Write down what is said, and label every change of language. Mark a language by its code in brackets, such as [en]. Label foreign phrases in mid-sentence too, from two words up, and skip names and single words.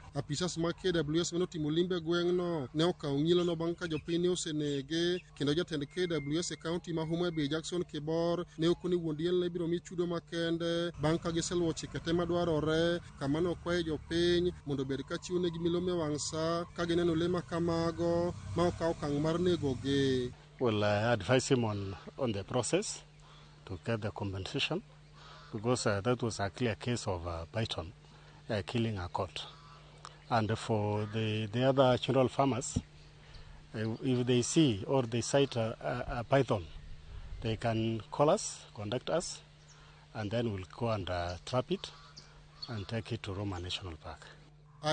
[luo] Apisas mag KWS mane otimo limbe e gweng'no ne okawo ng'ielono bang' ka jopiny ne osenege, kendo jatend KWS e kaunti ma Homa Bay Jackson Kibor ne okoni wuon diel ne biro mi chudo makende bang' ka giseluwo chike te madwarore, kama ne okwayo jopiny mondo obed ka chiwo negi milome wang' sa ka gineno lee ma kamago ma okawo okang' mar negogi. [en] Well, I advise him on the process to get the compensation, because that was a clear case of python killing a colt. And for the other general farmers, if they see or they sight a python, they can call us, contact us, and then we'll go and trap it and take it to Roma National Park.